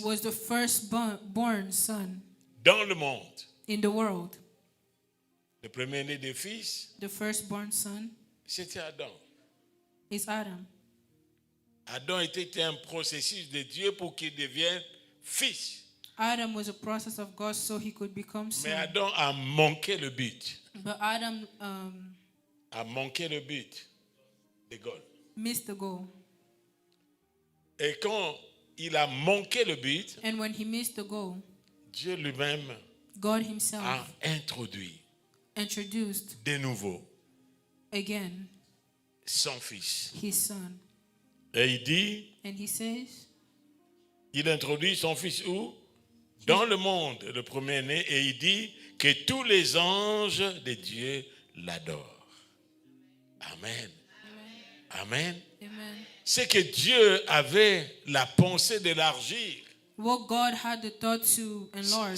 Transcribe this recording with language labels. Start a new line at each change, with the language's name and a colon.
English: was the firstborn son
French: dans le monde.
English: in the world.
French: Le premier-né des fils,
English: The firstborn son
French: c'était Adam.
English: is Adam.
French: Adam était un processus de Dieu pour qu'il devienne fils.
English: Adam was a process of God so he could become
French: Mais
English: son.
French: Adam a manqué le but.
English: But Adam
French: A manqué le but de God.
English: missed the goal.
French: Et quand il a manqué le but,
English: And when he missed the goal,
French: Dieu lui-même
English: God himself
French: a introduit
English: introduced
French: de nouveau
English: again
French: son fils.
English: his son.
French: Et il dit,
English: And he says,
French: il introduit son fils où? Dans le monde, le premier-né, et il dit que tous les anges de Dieu l'adorent.
English: Amen. Amen. Amen.
French: C'est que Dieu avait la pensée d'élargir
English: What God had the thought to enlarge